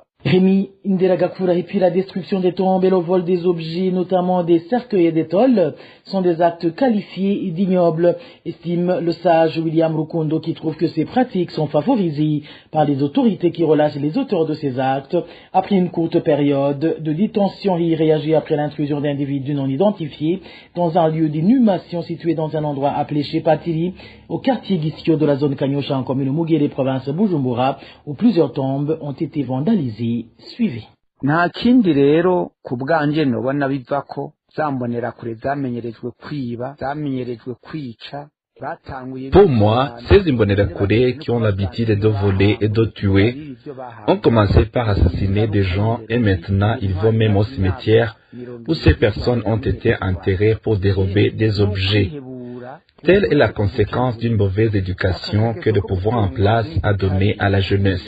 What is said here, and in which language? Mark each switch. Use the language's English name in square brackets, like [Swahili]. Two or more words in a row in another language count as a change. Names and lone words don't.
[French] Rémi Ndelagakura, et puis la destruction des tombes et le vol des objets, notamment des cercueils et des tôles, sont des actes qualifiés d'ignobles, estime le sage William Rukundo, qui trouve que ces pratiques sont favorisées par les autorités qui relâchent les auteurs de ces actes. Après une courte période de détention, il réagit après l'intrusion d'individus non identifiés dans un lieu d'inhumation situé dans un endroit appelé Shepatili, au quartier Gisio de la zone Kanyosha en commune Mugere, province Bujumbura, où plusieurs tombes ont été vandalisées. Suivez. [Rundi] Nta kindi rero ku bwanje nobona bivako zambonera kure zamenyerejwe kwiba zamenyerejwe kwica. [French] Pour moi, ces Imbonerakure qui ont l'habitude de voler et de tuer ont commencé par assassiner des gens et maintenant ils vont même au cimetière où ces personnes ont été enterrées pour dérober des objets. Telle est la conséquence d'une mauvaise éducation que le pouvoir en place a donnée à la jeunesse.